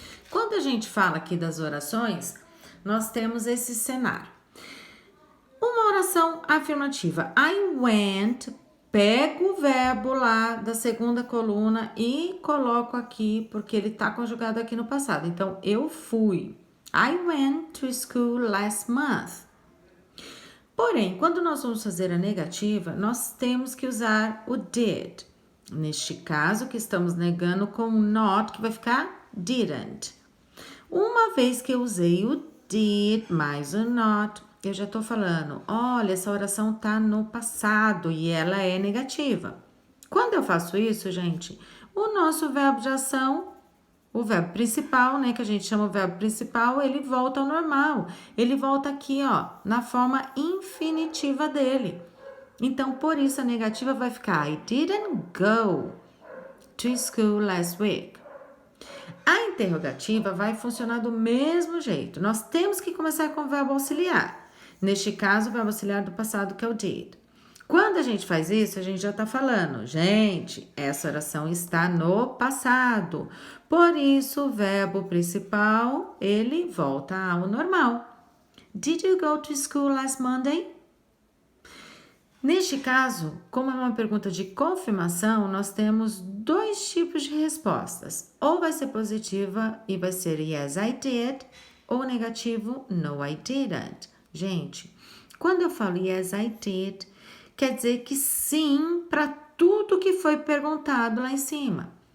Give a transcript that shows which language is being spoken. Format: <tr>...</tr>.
<pt>Quando a gente fala aqui das orações, nós temos esse cenário. Uma oração afirmativa.</pt> <en>I went,</en> <pt>pego o verbo lá da segunda coluna e coloco aqui, porque ele está conjugado aqui no passado. Então, eu fui.</pt> <en>I went to school last month.</en> <pt>Porém, quando nós vamos fazer a negativa, nós temos que usar o did. Neste caso, que estamos negando com o not, que vai ficar didn't. Uma vez que eu usei o did mais o not, eu já tô falando, olha, essa oração tá no passado e ela é negativa. Quando eu faço isso, gente, o nosso verbo de ação, o verbo principal, né, que a gente chama o verbo principal, ele volta ao normal. Ele volta aqui, ó, na forma infinitiva dele. Então, por isso a negativa vai ficar</pt> <en>I didn't go to school last week.</en> <pt>A interrogativa vai funcionar do mesmo jeito. Nós temos que começar com o verbo auxiliar. Neste caso, o verbo auxiliar do passado, que é o did. Quando a gente faz isso, a gente já está falando, gente, essa oração está no passado. Por isso, o verbo principal, ele volta ao normal.</pt> <en>Did you go to school last Monday?</en> <pt>Neste caso, como é uma pergunta de confirmação, nós temos 2 tipos de respostas. Ou vai ser positiva e vai ser</pt> <en>yes, I did,</en> <pt>ou negativo,</pt> <en>no, I didn't.</en> <pt>Gente, quando eu falo</pt> <en>yes, I did,</en> <pt>quer dizer que sim para tudo que foi perguntado lá em cima.</pt>